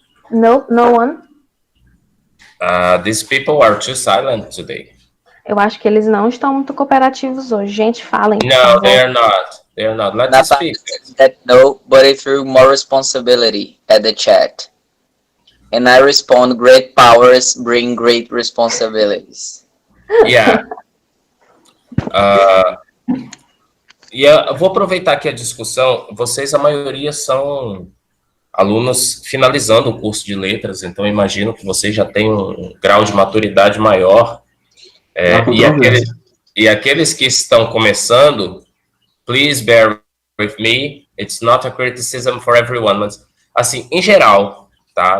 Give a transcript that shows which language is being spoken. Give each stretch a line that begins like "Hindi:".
English: Nope, no one. These people are too silent today.
Portuguese: Eu acho que eles não estão muito cooperativos hoje. Gente, falem.
English: No, they are not. They are not. Let's speak. No, but I threw more responsibility at the chat. And I respond, great powers bring great responsibilities. Yeah.
Portuguese: Eu vou aproveitar aqui a discussão. Vocês, a maioria, são alunos finalizando o curso de letras, então imagino que vocês já têm um grau de maturidade maior. E aqueles que estão começando,
English: please bear with me, it's not a criticism for everyone,
Portuguese: mas, assim, em geral, tá?